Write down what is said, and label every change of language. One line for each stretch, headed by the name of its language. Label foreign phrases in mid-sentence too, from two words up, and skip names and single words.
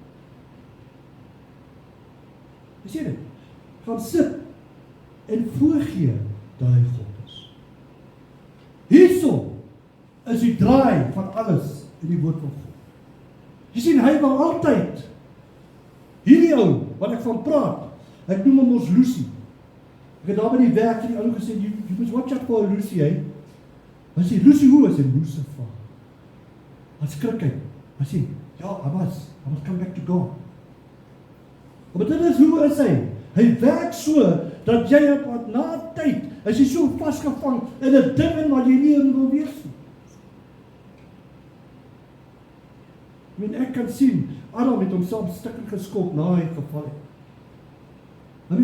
Afrikaans: Jy sê dit, gaan sit en voorgee dat hy God is. Hierso is die draai van alles in die woord van God. Jy sien, hy wil altyd, hierdie ou, wat ek van praat, ek noem hom ons Lucy. Ek het daar by die werk die ou gesê,
English: you must watch out for Lucy,
Afrikaans: hy. Hy sê, Lucy hoe is in Lucifer? Hy skrik hy. Hy sê, ja,
English: I must come back to God.
Afrikaans: Maar dit is hoe is hy? Hy werk so, dat jy op na tyd, is jy so vastgevang in 'n ding in wat jy nie in wil wees nie. Ek kan sien, Adam het homself stukkend geskop na hy geval het.